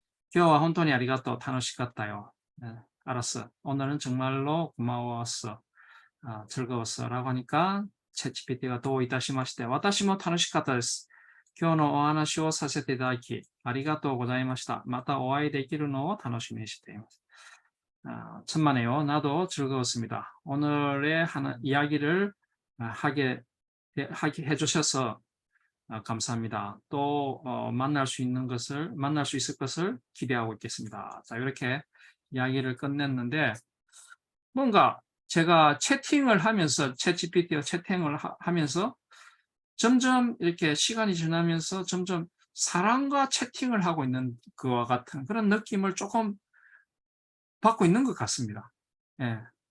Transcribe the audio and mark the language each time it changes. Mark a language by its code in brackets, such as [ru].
[ja] 今日は 本当に 아리가또 楽しかったよ. [ko] 네, 알았어. 오늘은 정말로 고마웠어. 즐거웠어. 라고 하니까 챗GPT가 [ja] どういたしまして 私も楽しかったです. 今日のお話をさせていただきありがとうございました. またお会いできるのを楽しみにしています. [ko] 천만에요. 나도 즐거웠습니다. 오늘의 이야기를 하게 해주셔서 감사합니다. 또 만날 수 있을 것을 기대하고 있겠습니다. 자, 이렇게 이야기를 끝냈는데 뭔가 제가 채팅을 하면서 챗GPT와 채팅을 하면서 점점 이렇게 시간이 지나면서 점점 사람과 채팅을 하고 있는 그와 같은 그런 느낌을 조금 받고 있는 것 같습니다. 예.